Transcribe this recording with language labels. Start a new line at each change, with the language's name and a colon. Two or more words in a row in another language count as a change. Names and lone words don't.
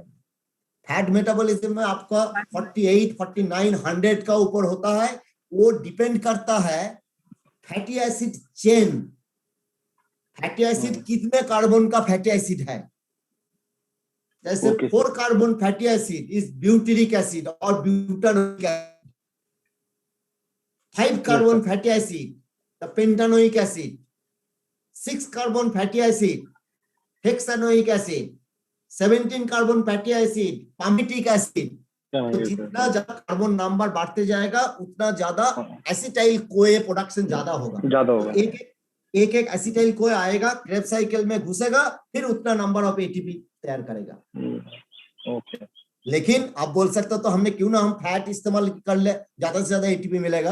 English: fat metabolism
Hindi: में आपका 48, 49, 100 का ऊपर होता है। वो डिपेंड करता है
English: fatty acid chain. fatty acid
Hindi: कितने कार्बन का
English: fatty acid
Hindi: है। जैसे Okay,
English: 4 carbon fatty acid is butyric acid और butanoic acid. 5 carbon fatty acid, the pentanoic acid. 6 carbon fatty acid, hexanoic acid. 17 carbon fatty acid, palmitic acid.
Hindi: तो जितना ज्यादा
English: carbon number
Hindi: बढ़ते जाएगा उतना ज्यादा
English: acetyl CoA production
Hindi: ज्यादा होगा। तो एक
English: acetyl CoA
Hindi: आएगा,
English: Krebs cycle
Hindi: में घुसेगा, फिर उतना
English: number of ATP
Hindi: तैयार करेगा। ओके, लेकिन आप बोल सकते हो तो हमने क्यों ना हम फैट इस्तेमाल कर ले, ज्यादा से ज्यादा एटीपी मिलेगा।